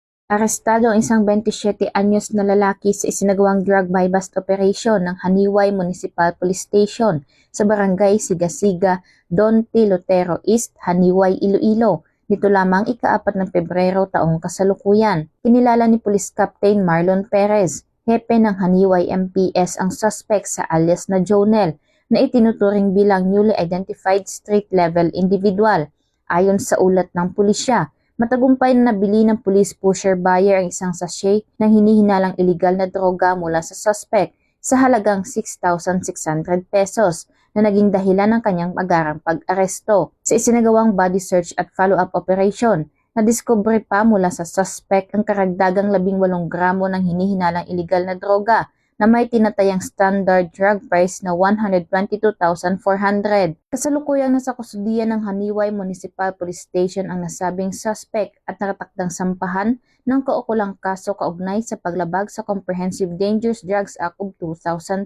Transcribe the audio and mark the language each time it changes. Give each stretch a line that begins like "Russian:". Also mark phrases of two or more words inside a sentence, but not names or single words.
Filipino: Arestado ang isang 27 anyos na lalaki sa isinagawang
English: drug buy-bust operation
Filipino: ng Haniway Municipal Police Station sa Barangay Sigasiga, Don T. Lotero East, Haniway, Iloilo. Nito lamang ika-4 ng Pebrero taong kasalukuyan. Kinilala ni Police Captain Marlon Perez, hepe ng Haniway MPS, ang suspect sa alias na Jonel, na itinuturing bilang
English: newly identified street-level individual.
Filipino: Ayon sa ulat ng pulisya, matagumpay na nabili ng
English: police pusher buyer
Filipino: ang isang sachet ng hinihinalang iligal na droga mula sa suspect sa halagang 6,600 pesos na naging dahilan ng kanyang agarang pag-aresto. Sa isinagawang
English: body search
Filipino: at
English: follow-up operation,
Filipino: nadiskubre pa mula sa suspect ang karagdagang 18 gramo ng hinihinalang iligal na droga na may tinatayang
English: standard drug price
Filipino: na 122,400. Kasalukuyang nasa kustudiya ng Haniway Municipal Police Station ang nasabing suspect at nakatakdang sampahan ng kaukulang kaso kaugnay sa paglabag sa Comprehensive Dangerous Drugs Act of 2002.